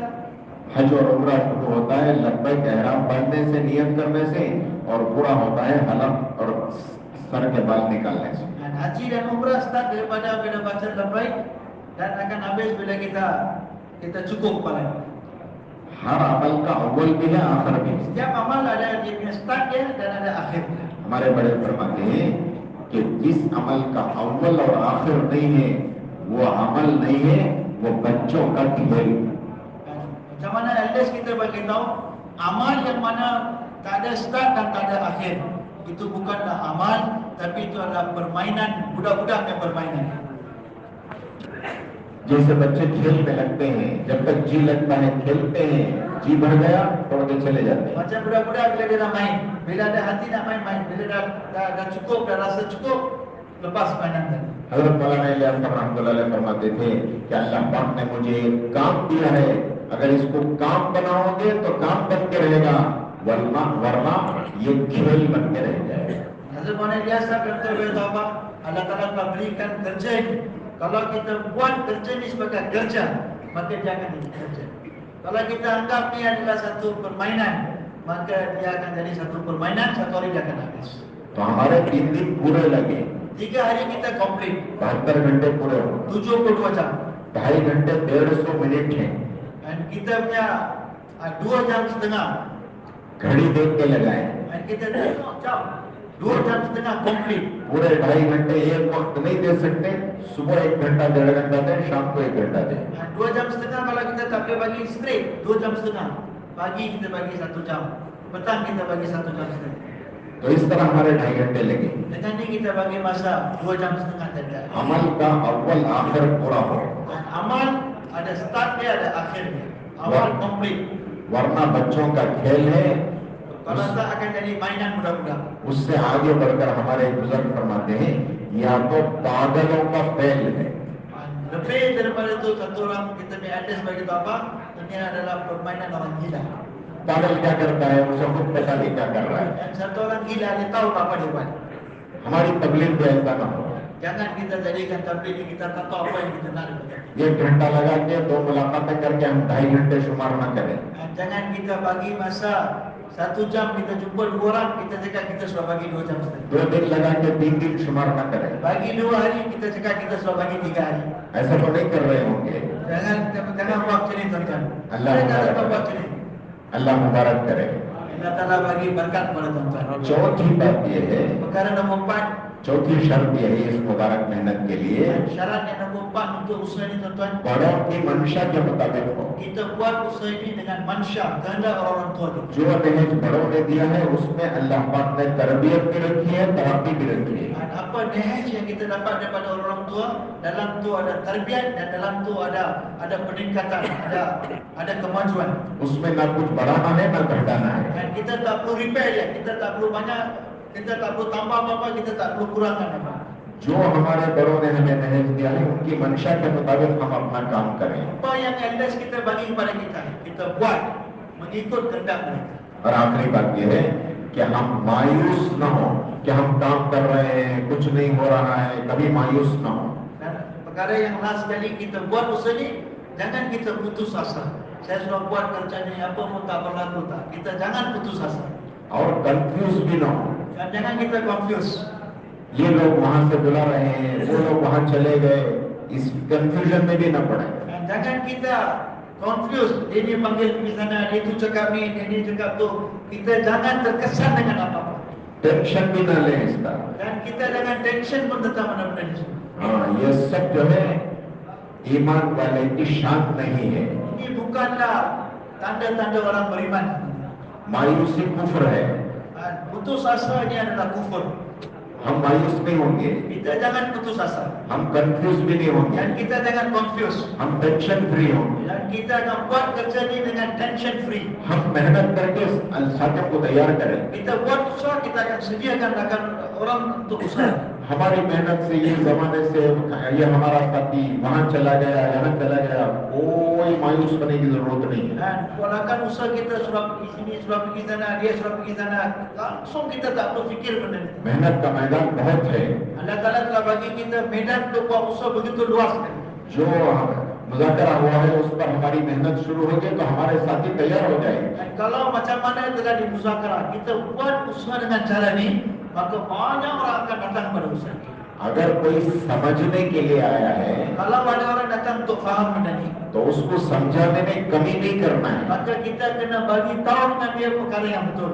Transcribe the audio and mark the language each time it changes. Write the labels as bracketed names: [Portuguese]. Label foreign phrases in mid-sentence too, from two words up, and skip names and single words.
[Hindi] हज और उम्रा शुरू होता है लब्बैक एहराम बांधने से, नियत करने से, और पूरा होता है हलक और सर के बाल निकालने से। [Malay] dan haji dan umrah start daripada bila baca labbaik dan akan habis bila kita cukup kepala. [Hindi] हर अमल का अव्वल भी है, आखिर भी है। [Malay] Setiap amal ada dia punya start dia dan ada akhir dia. [Hindi] हमारे बड़े फरमाते हैं कि जिस अमल का अव्वल और आखिर नहीं है वो अमल नहीं है, वो बच्चों का खेल। [Malay] Macam mana elders kita bagi tahu amal yang mana tak ada start dan tak ada akhir itu bukanlah amal, tapi itu adalah permainan budak-budak yang bermainan. [Hindi] जैसे बच्चे खेल में लगते हैं, जब तक जी लगता है खेलते हैं, जी भर गया छोड़ के चले जाते हैं। [Malay] Macam budak-budak bila dia nak main, bila ada hati nak main, bila dah cukup, dah rasa cukup, lepas mainan tadi. [Hindi] हज़रत मौलाना इलियास [Arabic] رحمة الله عليه [Hindi] फरमाते थे कि अल्लाह पाक ने मुझे एक काम दिया है, अगर इसको काम बनाओगे तो काम बन के रहेगा, वरना ये खेल बन के रह जाएगा। [Malay] Hazrat Maulana Ilyas berkata kepada apa? Allah Taala telah berikan kerja ini. Kalau kita buat kerja ini sebagai kerja, maka dia akan jadi kerja. Kalau kita anggap ini adalah satu permainan, maka dia akan jadi satu permainan, satu hari dia akan habis. [Hindi] तो हमारे 3 दिन पूरे लगे, [Malay] 3 hari kita komplit, [Hindi] 72 घंटे पूरे हो, [Malay] 72 jam. [Hindi] 2.5 घंटे 150 मिनट है, [Malay] Dan kita punya 2 jam setengah. [Hindi] घड़ी देख के लगाए। [Malay] Dan kita tengok jam 2 jam setengah komplit. [Hindi] पूरे 2.5 घंटे एक वक्त नहीं दे सकते, सुबह 1 घंटा 1.5 घंटा दें, शाम को 1 घंटा दें। [Malay] 2 jam setengah kalau kita tak boleh bagi straight, 2 jam setengah. Pagi kita bagi 1 jam, petang kita bagi 1 jam setengah. [Hindi] तो इस तरह हमारे 2.5 घंटे लगे। [Malay] Dengan ni kita bagi masa 2 jam setengah tadi. [Hindi] अमल का अव्वल आखिर पूरा हो, [Malay] Dan amal ada start dia, ada akhir dia. Awal komplit. [Hindi] वरना बच्चों का खेल है। [Malay] Kalau tak akan jadi mainan budak-budak. [Hindi] उससे आगे बढ़कर हमारे बुजुर्ग फरमाते हैं या तो पागलों का फेल है। [Malay] Lebih daripada itu satu orang kita punya address bagi tahu apa? Ini adalah permainan orang gila. [Hindi] पागल क्या करता है, उसे खुद पता नहीं क्या कर रहा है। [Malay] Dan satu orang gila dia tahu apa dia buat. [Hindi] हमारी तबलीग भी ऐसा ना हो। [Malay] Jangan kita jadikan tabligh ini kita tak tahu apa yang kita nak. [Hindi] 1 घंटा लगा के 2 मुलाकातें करके हम 2.5 घंटे शुमार न करें। [Malay] Jangan kita bagi masa 1 jam kita jumpa 2 orang, kita cakap kita sudah bagi 2 jam saja. [Hindi] 2 दिन लगा के 3 दिन शुमार न करें। [Malay] Bagi 2 hari kita cakap kita sudah bagi 3 hari. [Hindi] ऐसा तो नहीं कर रहे होंगे। [Malay] Jangan buat macam ni tuan-tuan. Allah Jangan mubarak. buat macam ni. [Hindi] अल्लाह मुबारक करे। [Malay] Allah Taala bagi berkat kepada tuan-tuan. [Hindi] चौथी बात यह है, [Malay] Perkara nombor 4, [Hindi] चौथी शर्त यह है इस मुबारक मेहनत के लिए, [Malay] syarat yang nombor 4 untuk usaha ini tuan-tuan, [Hindi] बड़ों की मंशा के मुताबिक हो। [Malay] kita buat usaha ini dengan mansya, kehendak orang tua kita. [Hindi] जो दहेज बड़ों ने दिया है उसमें अल्लाह पाक ने तरबियत भी रखी है, तरक्की भी रखी है। [Malay] Dan apa dahaj yang kita dapat daripada orang tua, dalam tu ada tarbiyat dan dalam tu ada peningkatan, ada kemajuan. [Hindi] उसमें ना कुछ बढ़ाना है ना घटाना है। [Malay] Dan kita tak perlu repair dia, kita tak perlu banyak, kita tak perlu tambah apa-apa, kita tak perlu kurangkan apa. [Hindi] जो हमारे बड़ों ने हमें दहेज दिया है उनकी मंशा के मुताबिक हम अपना काम करें। [Malay] Apa yang elders kita bagi kepada kita buat mengikut kehendak mereka. [Hindi] और आखिरी बात यह है कि हम मायूस न हो कि हम काम कर रहे हैं कुछ नहीं हो रहा है, कभी मायूस न हो। [Malay] Dan perkara yang last sekali kita buat usaha ni, jangan kita putus asa. Saya sudah buat kerja ni, apa pun tak berlaku tak. Kita jangan putus asa. [Hindi] और कंफ्यूज भी न हो। [Malay] Dan jangan kita confuse. [Hindi] ये लोग वहां से बुला रहे हैं, वो लोग वहां चले गए, इस कंफ्यूजन में भी न पड़े। [Malay] Dan jangan kita confuse. Dia ni panggil pergi sana, dia tu cakap ni, dia ni cakap tu. Kita jangan terkesan dengan apa-apa. [Hindi] टेंशन भी न लें इसका। [Malay] Dan kita jangan tension pun tentang benda-benda ni. [Hindi] हाँ, ये सब जो है ईमान वाले की शान नहीं है। [Malay] Ini bukanlah tanda-tanda orang beriman. [Hindi] मायूसी कुफ्र है। [Malay] Putus asa ni adalah kufur. [Hindi] हम मायूस नहीं होंगे, [Malay] Kita jangan putus asa. [Hindi] हम कंफ्यूज भी नहीं होंगे, [Malay] Dan kita jangan confuse. [Hindi] हम [English] tension free [Hindi] होंगे। [Malay] Dan kita akan buat kerja ni dengan [English] tension free. [Hindi] हम मेहनत करके साथियों को तैयार करें। [Malay] Kita buat usaha, kita akan sediakan akan orang untuk usaha. [Hindi] हमारी मेहनत से ये जमाने से ये हमारा साथी वहां चला गया, यहाँ चला गया, कोई मायूस होने की जरूरत नहीं है। [Malay] Dan walaupun usaha kita sudah pergi sini, sudah pergi sana, dia sudah pergi sana, langsung kita tak perlu fikir benda ni. [Hindi] मेहनत का मैदान बहुत है। [Malay] Allah Taala telah bagi kita medan untuk buat usaha begitu luas sekali. [Hindi] जो मुज़ाकरा हुआ है उस पर हमारी मेहनत शुरू होगी तो हमारे साथी तैयार हो जाएंगे। [Malay] Dan kalau macam mana telah dimuzakarah, kita buat usaha dengan cara ni, maka banyak orang akan datang pada usaha kita. [Hindi] अगर कोई समझने के लिए आया है [Malay] Kalau ada orang datang untuk faham benda ni, [Hindi] तो उसको समझाने में कमी नहीं करना है, [Malay] maka kita kena bagi tahu dengan dia perkara yang betul.